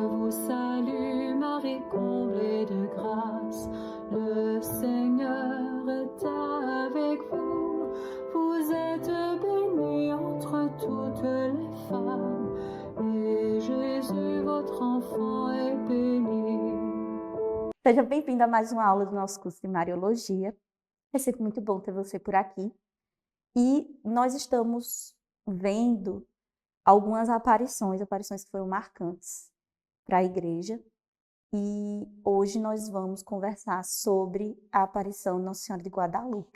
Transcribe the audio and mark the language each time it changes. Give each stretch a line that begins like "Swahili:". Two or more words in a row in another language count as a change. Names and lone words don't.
French: salue Marie, comblée de grâce, le Seigneur est avec vous. Vous êtes bénie entre toutes les femmes, et Jésus, votre enfant, est béni.
Portuguese: Seja bem-vindo a mais uma aula do nosso curso de Mariologia. É sempre muito bom ter você por aqui. E nós estamos vendo algumas aparições que foram marcantes para a igreja. E hoje nós vamos conversar sobre a aparição de Nossa Senhora de Guadalupe.